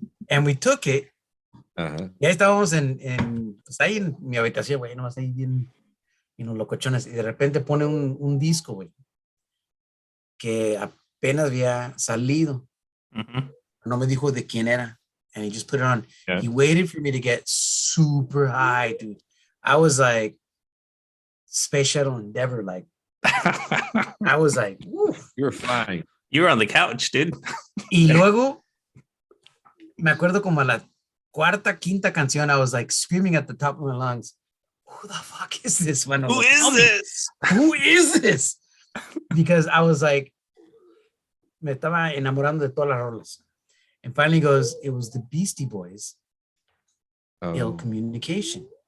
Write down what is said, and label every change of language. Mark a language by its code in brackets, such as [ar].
[en] And we took it. Ajá. [es] Y ahí estábamos pues ahí en mi habitación, güey, nomás ahí bien, los locochones. Y de repente pone un disco, güey, que apenas había salido. No me dijo de quién era. [en] And he just put it on. Yeah. He waited for me to get super high, dude. I was like, Space Shuttle Endeavor, like, I was like, woof. You're fine. You were on the couch, dude. [es] Y luego, me acuerdo como a las cuarta, quinta canción, [en] I was like screaming at the top of my lungs, who the fuck is this, Manolo? Who is this? Who is this? Because I was like, [es] me estaba enamorando de todas las rolas. [en] And finally goes, it was the Beastie Boys, Ill Communication.